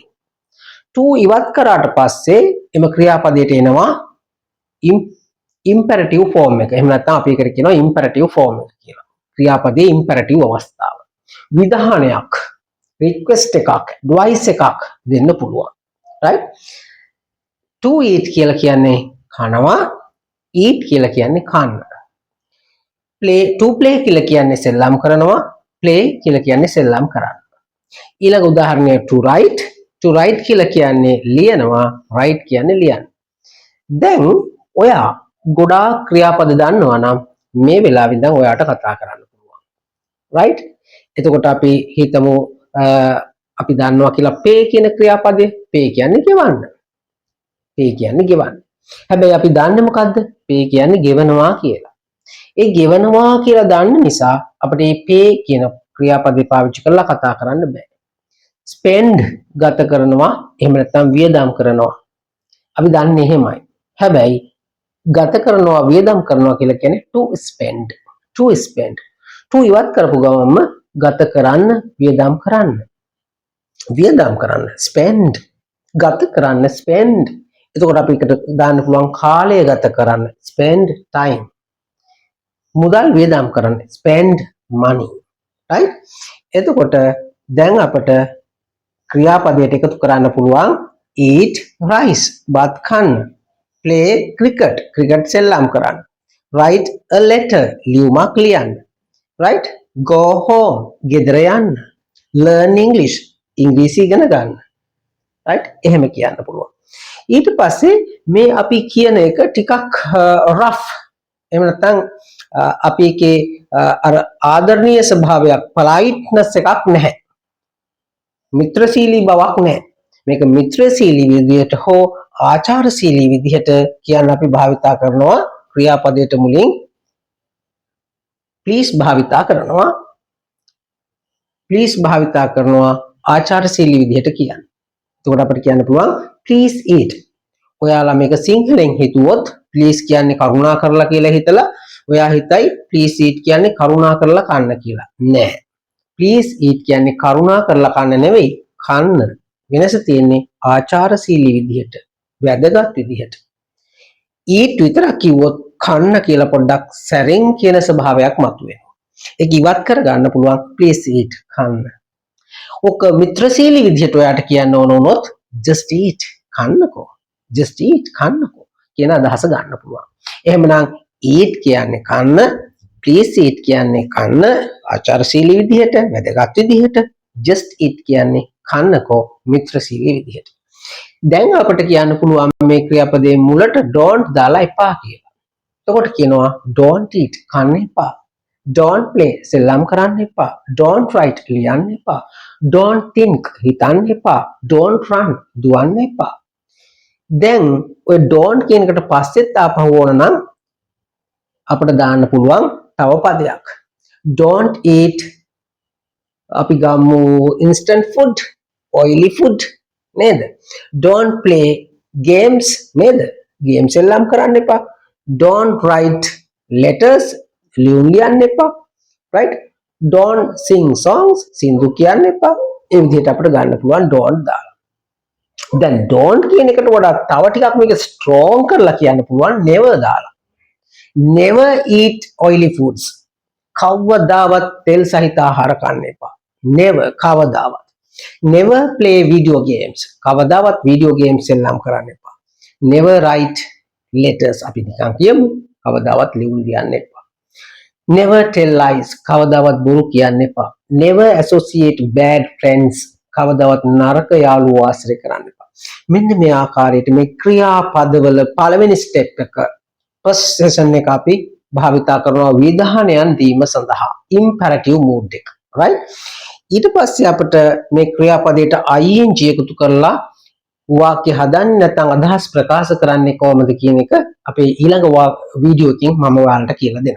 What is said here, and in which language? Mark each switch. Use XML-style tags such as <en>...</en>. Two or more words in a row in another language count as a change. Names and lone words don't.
<si>to ඉවත් කරාට පස්සේ එම ක්‍රියාපදයට එනවා</si> <en>imperative form</en> <si>එක. එහෙම නැත්නම් අපි ඒකට කියනවා</si> <en>imperative form</en> <si>එක කියලා. ක්‍රියාපදයේ imperative අවස්ථාව. විධානයක්, request එකක්, advice එකක් දෙන්න පුළුවන්. right?</si> <en>to eat</en> <si>කියලා කියන්නේ කනවා, eat කියලා කියන්නේ කන්න.</si> <en>to play</en> <si>කියලා කියන්නේ සෙල්ලම් කරනවා, play කියලා කියන්නේ සෙල්ලම් කරන්න. ඊළඟ උදාහරණය</si> <en>to write</en> <si>කියලා කියන්නේ ලියනවා, write කියන්නේ ලියන්න. දැන් ඔයා ගොඩාක් ක්‍රියාපද දන්නවා නම් මේ වෙලාවෙ ඉඳන් ඔයාට කතා කරන්න පුළුවන්. right? එතකොට අපි හිතමු අපි දන්නවා කියලා pay කියන ක්‍රියාපදේ. pay කියන්නේ ගෙවන්න. pay කියන්නේ ගෙවන්න. හැබැයි අපි දන්නේ මොකද්ද? pay කියන්නේ ගෙවනවා කියලා. ඒ ගෙවනවා කියලා දන්න නිසා අපිට මේ pay කියන ක්‍රියාපදේ පාවිච්චි කරලා කතා කරන්න බෑ. spend ගත කරනවා, එහෙම නැත්නම් වියදම් කරනවා. අපි දන්නේ එහෙමයි. හැබැයි ගත කරනවා, වියදම් කරනවා කියලා කියන්නේ</si> <en>to spend. to spend.</en> <si>to ඉවත් කරපු ගමන්ම ගත කරන්න, වියදම් කරන්න. වියදම් කරන්න spend. ගත කරන්න spend. එතකොට අපි එකට දාන්න පුළුවන් කාලය ගත කරන්න</si> <en>spend time.</en> <si>මුදල් වියදම් කරන්න</si> <en>spend money.</en> <si>right? එතකොට දැන් අපිට ක්‍රියාපදයට එකතු කරන්න පුළුවන්</si> <en>eat rice</en> <si>බත් කන්න,</si> <en>play cricket</en> <si>සෙල්ලම් කරන්න,</si> <en>write a letter</en> <si>ලියුමක් ලියන්න, right?</si> <en>go home</en> <si>ගෙදර යන්න,</si> <en>learn English</en> <si>ඉංග්‍රීසි ඉගෙන ගන්න. right? එහෙම කියන්න පුළුවන්. ඊට පස්සේ මේ අපි කියන එක ටිකක් rough. එහෙම නැත්නම් අපි එකේ අර ආදරණීය ස්වභාවයක්, politeness එකක් නැහැ. මිත්‍රශීලී බවක් නැහැ. මේක මිත්‍රශීලී විදිහට හෝ ආචාරශීලී විදිහට කියන්න අපි භාවිතා කරනවා ක්‍රියාපදයට මුලින් please භාවිතා කරනවා. please භාවිතා කරනවා ආචාරශීලී විදිහට කියන්න. එතකොට අපිට කියන්න පුළුවන්</si> <en>please eat.</en> <si>ඔයාලා මේක සිංහලෙන් හිතුවොත් please කියන්නේ කරුණා කරලා කියලා හිතලා ඔයා හිතයි</si> <en>please eat</en> <si>කියන්නේ කරුණා කරලා කන්න කියලා. නෑ.</si> <en>please eat</en> <si>කියන්නේ කරුණා කරලා කන්න නෙවෙයි, කන්න. වෙනස තියෙන්නේ ආචාරශීලී විදිහට, වැදගත් විදිහට. eat විතරක් කිව්වොත් කන්න කියලා පොඩ්ඩක් සැරෙන් කියන ස්වභාවයක් මතුවෙනවා. ඒක ඉවත් කරගන්න පුළුවන්</si> <en>please eat</en> <si>කන්න. ඔක මිත්‍රශීලී විදිහට ඔයාට කියන්න ඕන වුණොත්</si> <en>just eat</en> <si>කන්නකෝ.</si> <en>just eat</en> <si>කන්නකෝ කියන අදහස ගන්න පුළුවන්. එහෙමනම් eat කියන්නේ කන්න,</si> <en>please eat</en> <si>කියන්නේ කන්න ආචාරශීලී විදිහට, වැදගත් විදිහට,</si> <en>just eat</en> <si>කියන්නේ කන්නකෝ මිත්‍රශීලී විදිහට. දැන් අපිට කියන්න පුළුවන් මේ ක්‍රියාපදයේ මුලට don't දාලා එපා කියලා. එතකොට කියනවා</si> <en>don't eat</en> <si>කන්න එපා.</si> <en>don't play</en> <si>සෙල්ලම් කරන්න එපා.</si> <en>don't write</en> <si>ලියන්න එපා.</si> <en>don't think</en> <si>හිතන්න එපා.</si> <en>don't run</en> <si>දුවන්න එපා. දැන් ඔය don't කියන එකට පස්සෙත් ආපහු ඕන නම් අපිට දාන්න පුළුවන් තව පදයක්.</si> <en>don't eat</en> <si>අපි ගමු</si> <en>instant food, oily food නේද? don't play games</en> <si>නේද? games සෙල්ලම් කරන්න එපා.</si> <en>don't write letters</en> <si>ලියුම් ලියන්න එපා. right?</si> <en>don't sing songs</en> <si>සින්දු කියන්න එපා. ඒ විදිහට අපිට ගන්න පුළුවන් don't දාලා. දැන් don't කියන එකට වඩා තව ටිකක් මේක strong කරලා කියන්න පුළුවන් never දාලා.</si> <en>never eat oily foods.</en> <si>කවදාවත් තෙල් සහිත ආහාර කන්න එපා.</si> <en>never කවදාවත්. never play video games.</en> <si>කවදාවත්</si> <en>video games</en> <si>එල්ලම් කරන්න එපා.</si> <en>never write letters.</en> <si>අපි නිකන් කියමු. කවදාවත් ලියුම් ලියන්න එපා.</si> <en>never tell lies.</en> <si>කවදාවත් බොරු කියන්න එපා.</si> <en>never associate bad friends.</en> <si>කවදාවත් නරක යාළුවෝ ආශ්‍රය කරන්න එපා. මෙන්න මේ ආකාරයට මේ ක්‍රියාපදවල පළවෙනි ස්ටෙප් එක</si> <en>first session</en> <si>එක අපි භාවිතා කරනවා විධානයන් දීම සඳහා</si> <en>imperative mood</en> <si>එක right ඊට පස්සේ අපිට මේ ක්‍රියාපදයට ing එකතු කරලා වාක්‍ය හදන්න නැත්නම් අදහස් ප්‍රකාශ කරන්නේ කොහොමද කියන එක අපේ ඊළඟ වීඩියෝ එකකින් මම ඔයාලට කියලා දෙනවා.</si>